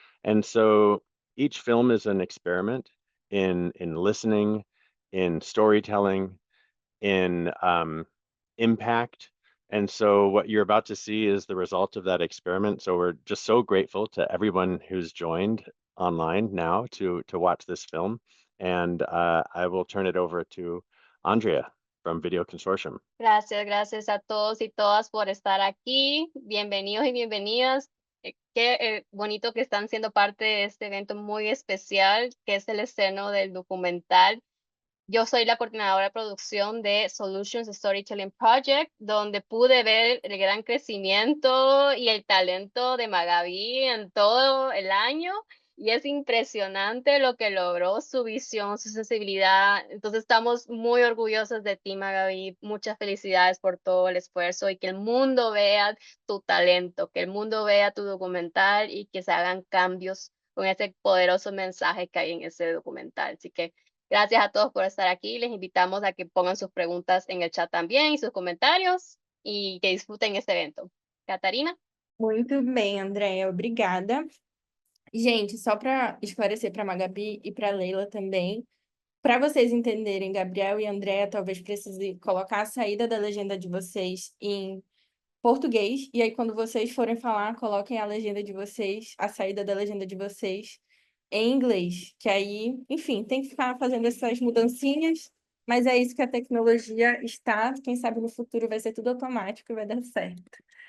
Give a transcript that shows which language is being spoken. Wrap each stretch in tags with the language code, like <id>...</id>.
<en>And so each film is an experiment in listening, in storytelling, in impact. And so what you're about to see is the result of that experiment. So we're just so grateful to everyone who's joined online now to watch this film. And I will turn it over to Andrea from Video Consortium.</en> <es>Gracias, gracias a todos y todas por estar aquí. Bienvenidos y bienvenidas. Qué bonito que están siendo parte de este evento muy especial, que es el estreno del documental. Yo soy la coordinadora de producción de Solutions Storytelling Project, donde pude ver el gran crecimiento y el talento de Magaby en todo el año. Y es impresionante lo que logró, su visión, su sensibilidad. Entonces estamos muy orgullosos de ti, Magaby. Muchas felicidades por todo el esfuerzo y que el mundo vea tu talento, que el mundo vea tu documental y que se hagan cambios con ese poderoso mensaje que hay en ese documental. Así que gracias a todos por estar aquí. Les invitamos a que pongan sus preguntas en el chat también y sus comentarios y que disfruten este evento. Catarina.</es> <pt>Muito bem, Andréia, obrigada. Gente, só para esclarecer para a Magabi e para a Leila também, para vocês entenderem, Gabriel e Andréia, talvez precise colocar a saída da legenda de vocês em português, e aí quando vocês forem falar, coloquem a legenda de vocês, a saída da legenda de vocês em inglês, que aí, enfim, tem que ficar fazendo essas mudancinhas, mas é isso que a tecnologia está, quem sabe no futuro vai ser tudo automático e vai dar certo.</pt>